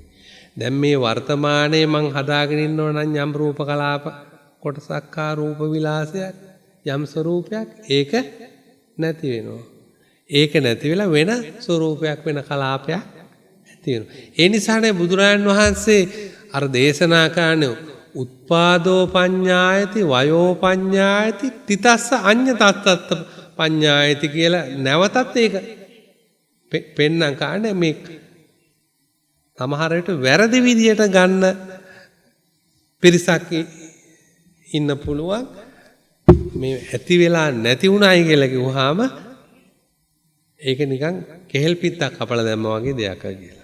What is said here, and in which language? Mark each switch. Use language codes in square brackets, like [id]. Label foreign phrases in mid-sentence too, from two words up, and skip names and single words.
[si] දැන් මේ වර්තමානයේ මං හදාගෙන ඉන්නව නම් යම් රූප කලාප කොටසක් හා රූප විලාසයක් යම් ස්වરૂපයක් ඒක නැති වෙනවා. ඒක නැති වෙලා වෙන ස්වરૂපයක් වෙන කලාපයක් ඇති වෙනවා. ඒ නිසානේ බුදුරජාණන් වහන්සේ අර දේශනා කරන්නේ [pi] උත්පාදෝ පඤ්ඤායති වයෝ පඤ්ඤායති තිතස්ස අඤ්ඤ තත්තත් පඤ්ඤායති [si] කියලා නැවතත් ඒක පෙන්වන්න කාණ්ඩ මේ සමහර විට වැරදි විදියට ගන්න පිරිසක් ඉන්න පුළුවන් මේ ඇති වෙලා නැති වුණායි කියලා කිව්වහම ඒක නිකන් කෙහෙල් පිටක් කපලා දැම්මා වගේ දෙයක් කියලා.